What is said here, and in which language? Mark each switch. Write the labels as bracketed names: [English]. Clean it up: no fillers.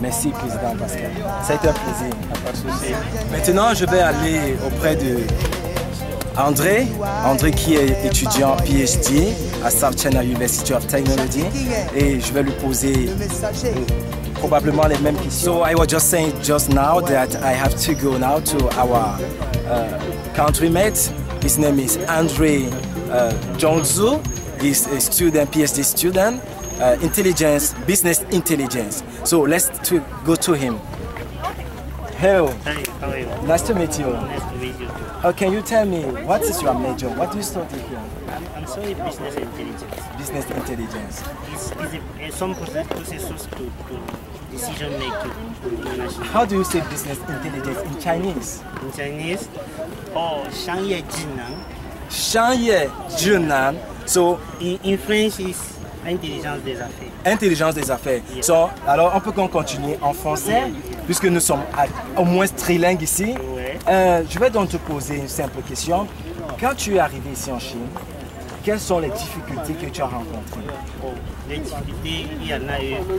[French] Merci, président Pascal. Ça a été un plaisir. Pas de souci. Maintenant, je vais aller auprès de André qui est étudiant PhD à South China University of Technology, et je vais lui poser probablement les mêmes questions. [English] So I was just saying just now that I have to go now to our countrymate. His name is André Zhongzhu. He's a student, PhD student, intelligence, business intelligence. So let's go to him. Hello. Hi, how are you? Nice to meet you. Nice to meet you too. Can you tell me what is your major? What do you study here? I'm sorry, business intelligence. Business intelligence. It's some processes to decision making. How do you say business intelligence in Chinese? In Chinese, [Chinese] 商业智能. 商业智能.So [English] in French is [French] intelligence des affaires. Intelligence des affaires. Yeah. So, alors on peut continuer en français puisque nous sommes au moins trilingues ici. Ouais. Je vais donc te poser une simple question. Quand tu es arrivé ici en Chine, quelles sont les difficultés que tu as rencontrées? Les difficultés, il y en a eu.